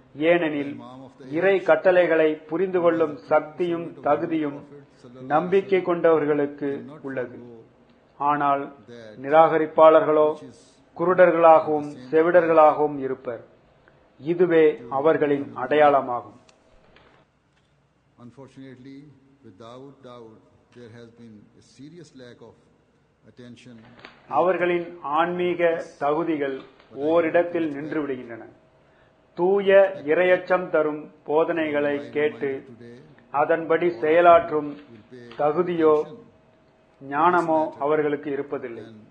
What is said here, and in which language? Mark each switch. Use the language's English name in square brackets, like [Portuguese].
[Tamil] ஏனெனில் இறை கட்டளைகளை புரிந்து கொள்ளும் சக்தியும் தகுதியும் நம்பிக்கை கொண்டவர்களுக்கு உள்ளது. ஆனால் நிராகரிப்பாளர்களோ குருடர்களாகவும் செவிடர்களாகவும் இருப்பர். இதுவே அவர்களின் அடையாளமாகும். [English] Unfortunately, with Dawood, there has been a serious lack of attention. [Tamil] அவர்களின் ஆன்மீக தகுதிகள் ஓரிடத்தில் நின்று விடுகின்றன. தூய இறையச்சம் தரும் போதனைகளை கேட்டு அதன்படி செயலாற்றும் தகுதியோ ஞானமோ அவர்களுக்கு இருப்பதில்லை.